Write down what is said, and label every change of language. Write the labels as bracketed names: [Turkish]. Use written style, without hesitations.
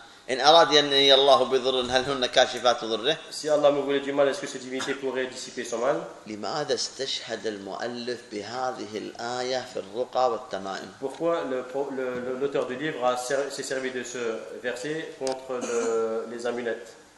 [Arabic] إن أراد ينهي الله بضر هل هن كاشفات ضره؟ [French] si Allah me voulait du mal, est-ce que cette divinité pourrait dissiper son mal? [Arabic] لماذا استشهد المؤلف بهذه الآية في الرقى والتمائم؟ [French] pourquoi l'auteur du livre s'est servi de ce verset contre les amulettes?